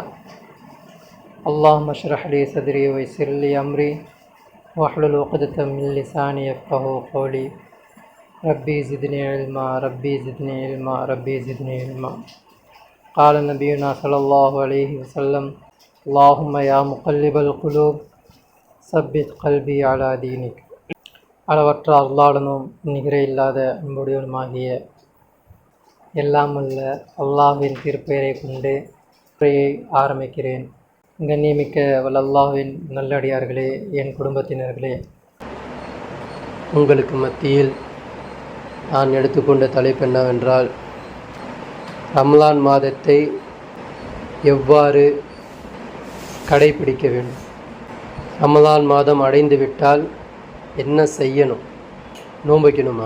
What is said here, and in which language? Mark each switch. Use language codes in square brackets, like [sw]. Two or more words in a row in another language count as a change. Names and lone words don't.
[ar] اللهم اشرح لي صدري ويسر لي أمري واحلل عقدة من لساني يفقهوا قولي. ربي زدني علما ربي زدني علما ربي زدني علما. قال نبينا صلى الله عليه وسلم اللهم يا مقلب القلوب ثبت قلبي على دينك. [ta] அளவற்ற அல்லாஹ்வுடனும் நிகரே இல்லாத அன்புடையவனுமாகிய எல்லாம் உள்ள அல்லாஹ்வின் திருப்பெயரை கொண்டு உரையை ஆரம்பிக்கிறேன். கண்ணியமிக்க அல்லாஹ்வின் நல்லடியார்களே, என் குடும்பத்தினர்களே, உங்களுக்கு மத்தியில் நான் எடுத்துக்கொண்ட தலைப்பு என்னவென்றால், ரமலான் மாதத்தை எவ்வாறு கடைபிடிக்க வேண்டும், ரமலான் மாதம் அடைந்து விட்டால் என்ன செய்யணும், நோன்பு வைக்கணுமா?